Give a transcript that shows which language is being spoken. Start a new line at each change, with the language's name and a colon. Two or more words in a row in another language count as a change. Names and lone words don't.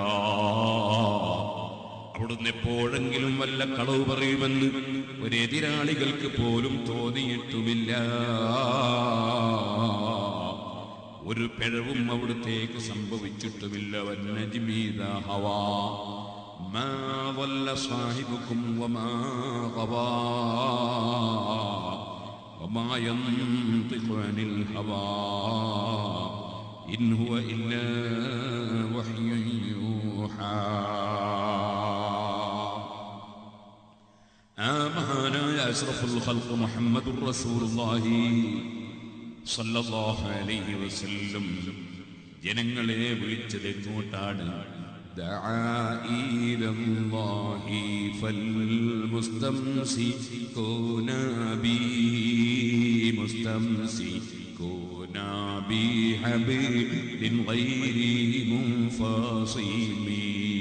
Malayalam: അവിടുന്ന് എപ്പോഴെങ്കിലും വല്ല കളവ് പറയുമെന്ന് ഒരു എതിരാളികൾക്ക് പോലും തോന്നിയിട്ടുമില്ല. ഒരു പിഴവും അവിടുത്തേക്ക് സംഭവിച്ചിട്ടുമില്ല.
Arabic: والنجم إذا هوى ما ضل صاحبكم وما غوى وما ينطق عن الهوى إن هو إلا وحي يوحى.
Malayalam: മഹാനായ
Arabic: أشرف الخلق محمد رسول الله صلى الله عليه وسلم
Malayalam: ജനങ്ങളെ വിളിച്ചത് എങ്ങോട്ടാണ്?
Arabic: دعا إلى الله فالمستمسكون به مستمسكون به حبيب غير منفصم.